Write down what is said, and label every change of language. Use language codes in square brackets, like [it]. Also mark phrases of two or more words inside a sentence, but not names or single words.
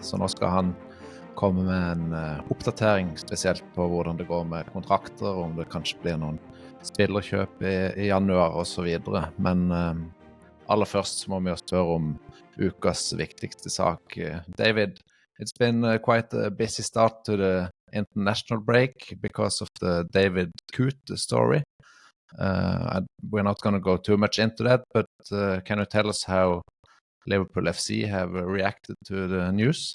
[no] Så nå skal han komme med en oppdatering spesielt på hvordan det går med kontrakter, om det kanskje blir noen spillerkjøp i januar og så videre. Men aller først så må vi spørre om ukas viktigste sak. [en] David, it's been quite a busy start to the international break because of the David Coote story. We're not going to go too much into that, but can you tell us how Liverpool FC have reacted to the news?